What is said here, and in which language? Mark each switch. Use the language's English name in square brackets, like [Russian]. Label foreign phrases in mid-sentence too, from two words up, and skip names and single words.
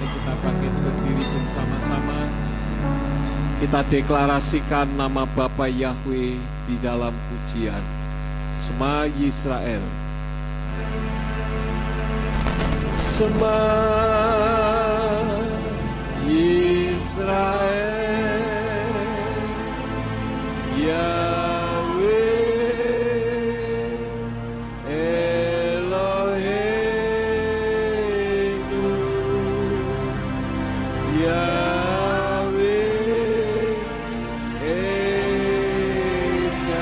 [Indonesian] kita bangkit berdiri bersama-sama. Kita deklarasikan nama Bapa Yahweh di dalam pujian. [Hebrew] שמע ישראל. שמע ישראל, יהוה אלוהינו, יהוה אחד.